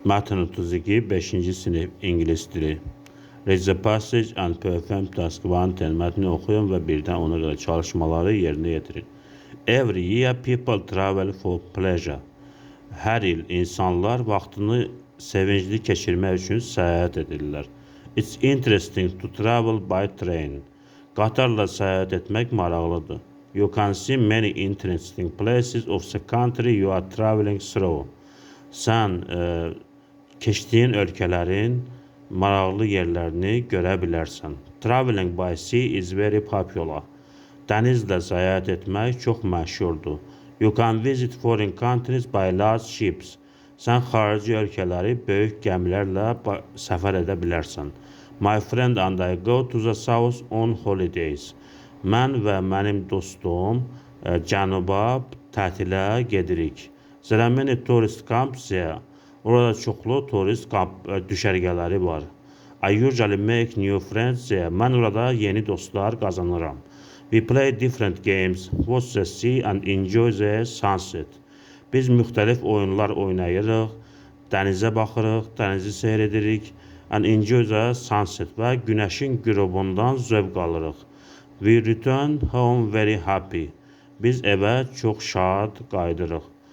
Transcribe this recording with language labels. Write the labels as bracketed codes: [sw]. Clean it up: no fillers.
[az] Mətn 32, 5-ci sinif İngilis dili. [en] Read the passage and perform task 1-10 [az] mətni oxuyun və birdən ona görə çalışmaları yerinə yetirin. [en] Every year people travel for pleasure. [az] Hər il insanlar vaxtını sevincli keçirmək üçün səyahət edirlər. [en] It's interesting to travel by train. [az] Qatarla səyahət etmək maraqlıdır. [en] You can see many interesting places of the country you are traveling through. [az] Sən keçdiyin ölkələrin maraqlı yerlərini görə bilərsən. [en] Traveling by sea is very popular. [az] Dənizlə səyahət etmək çox məşhurdur. [en] You can visit foreign countries by large ships. [az] Sən xarici ölkələri böyük gəmilərlə səfər edə bilərsən. [en] My friend and I go to the south on holidays. [az] Mən və mənim dostum cənuba tətilə gedirik. [en] There are many tourist camps there. [az] Orada çoxlu turist düşərgələri var. [en] I usually make new friends there. [az] Mən orada yeni dostlar qazanıram. [en] We play different games, watch the sea and enjoy the sunset. [az] Biz müxtəlif oyunlar oynayırıq, dənizə baxırıq, dənizi seyr edirik. [en] And enjoy the sunset [az] və günəşin qürubundan zövq alırıq. [en] We return home very happy. [az] Biz evə çox şad qayıdırıq.